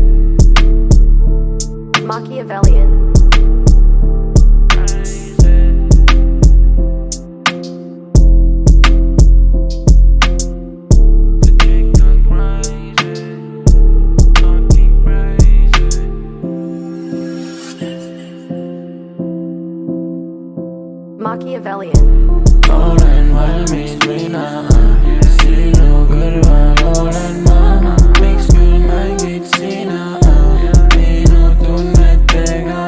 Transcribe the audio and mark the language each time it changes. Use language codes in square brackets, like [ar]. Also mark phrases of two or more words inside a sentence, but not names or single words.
[en] Machiavellian. Crazy. The chick gone crazy. Fucking crazy. Machiavellian. [et] Olen valmis mina, sinu kõrval olen ma. Miks küll mängid sina minu tunnetega?